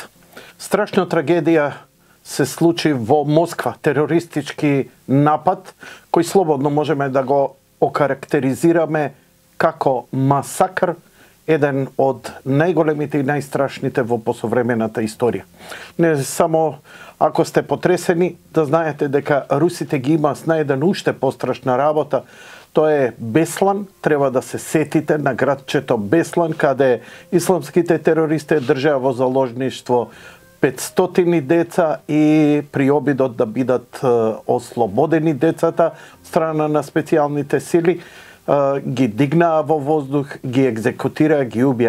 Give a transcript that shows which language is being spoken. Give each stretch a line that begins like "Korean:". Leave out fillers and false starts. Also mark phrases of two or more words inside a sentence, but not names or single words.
Macedonian: Strašna tragedija se sluči vo Moskva, teroristički napad, koji slobodno možemo da go okarakterizirame kako masakr, jedan od najgolemite i najstrašnite vo posovremenata istorija. Ne samo ako ste potreseni, da znajete дека Русите ги има на еден уште пострашна работа. Тоа е Беслан, треба да се сетите на градчето Беслан, каде исламските терористи држаа во заложништво 500 деца и при обидот да бидат ослободени децата страна на специјалните сили, ги дигнаа во воздух, ги екзекутираа, ги убија.